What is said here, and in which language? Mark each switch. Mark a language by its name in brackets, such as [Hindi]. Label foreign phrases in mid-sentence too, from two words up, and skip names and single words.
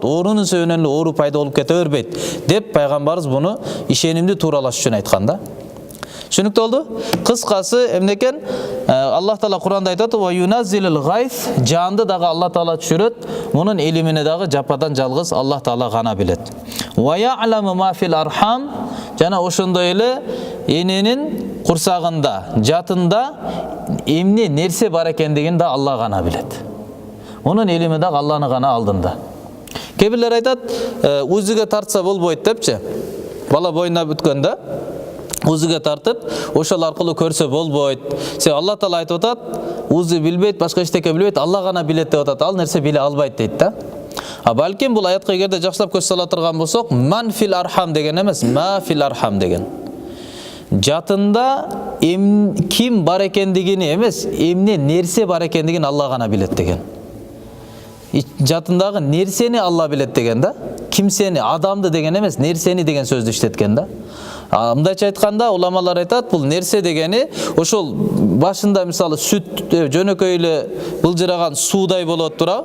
[Kyrgyz] Оорунун себебинен эле оору пайда болуп кете бербейт деп пайгамбарыбыз буну ишенимди тууралаш үчүн айткан да. Түшүнүктүү болду? Кыскасы эмне экен? Аллах Таала Куранда айтат: [Arabic] "وينزل الغيث", [Kyrgyz] жанды дагы Алла Таала түшүрөт. Мунун илимине дагы жападан жалгыз Аллах Таала гана билет. [Arabic] "ويعلم ما في الأرحام", [Kyrgyz] жана ошондой эле эненин курсагында, жатында эмне нерсе бар экендигин да Алла гана билет. Мунун илими дагы Алланын гана алдында. Кээ бирлер айтат, узуга тартса болбойт депчи. Бала бойуна бүткөндө узуга тартып, ошол аркылуу көрсө болбойт. Алла Таала айтып атат, узу билбейт, башка эчтеке билбейт, Алла гана билет деп атат. Ал нерсе биле албайт дейт да. А балким бул аятка эгерде жакшылап көз сала турган болсок, [Arabic] من في الأرحام [Kyrgyz] деген эмес, [Arabic] ما في الأرحام [Kyrgyz] деген. Жатында ким бар экендигини эмес, эмне нерсе бар экендигин Алла гана билет деген. Жатындагы нерсени Алла билет деген да. Кимсени, адамды деген эмес, нерсени деген сөздү иштеткен да. Мындайча айтканда, уламалар айтат, бул нерсе дегени ошол башында мисалы сүт жөнөкөй эле былжыраган суудай болот тура.